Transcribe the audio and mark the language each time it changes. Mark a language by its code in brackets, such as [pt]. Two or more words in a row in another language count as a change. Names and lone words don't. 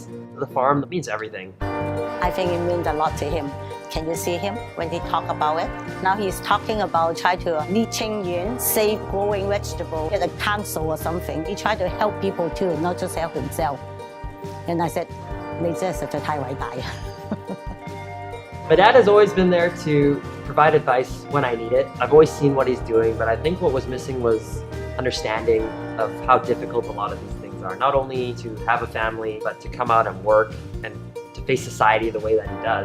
[en] The farm means everything. I think it means a lot to him. Can you see him when he talk about it? Now he's talking about trying to lead Qingyuan, save growing vegetable at a council or something. He tried to help people too, not just help himself. And I said, [yue] 你真係實在太偉大. [en] My dad has always been there to provide advice when I need it. I've always seen what he's doing, but I think what was missing was understanding of how difficult a lot of these things are. Not only to have a family, but to come out and work and to face society the way that he does.